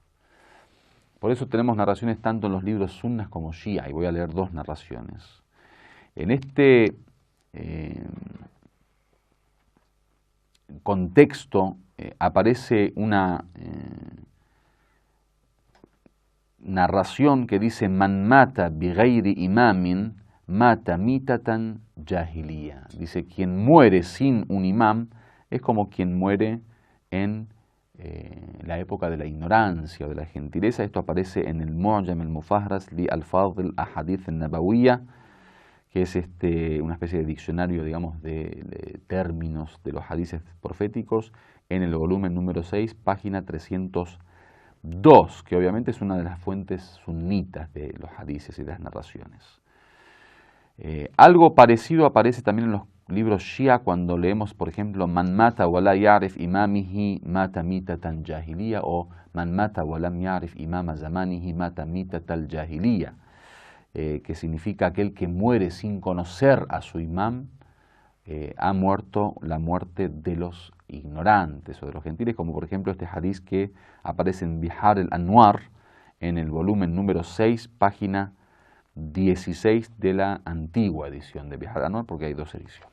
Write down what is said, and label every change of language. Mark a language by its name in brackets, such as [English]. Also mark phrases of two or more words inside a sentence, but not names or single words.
[Spanish] Por eso tenemos narraciones tanto en los libros sunnas como shia, y voy a leer dos narraciones. En este contexto aparece una narración que dice: [Arabic] من مات بغير إمام مات ميتة جاهلية. [Spanish] Dice, quien muere sin un imam es como quien muere en la época de la ignorancia o de la gentileza. Esto aparece en el Mu'jam al-Mufahras li al-Fadl al-Ahadith al-Nabawiyya, que es una especie de diccionario, digamos, de términos de los hadices proféticos, en el volumen número 6, página 302, que obviamente es una de las fuentes sunitas de los hadices y de las narraciones. Algo parecido aparece también en los libros shia cuando leemos, por ejemplo, [Arabic] من مات ولا يعرف إمامه مات ميتة جاهلية, o من مات ولم يعرف إمام زمانه مات ميتة الجاهلية, [Spanish] que significa aquel que muere sin conocer a su imam ha muerto la muerte de los ignorantes o de los gentiles, como por ejemplo este hadiz que aparece en Bihar al-Anwar, en el volumen número 6, página 16 de la antigua edición de Bihar al-Anwar, porque hay dos ediciones.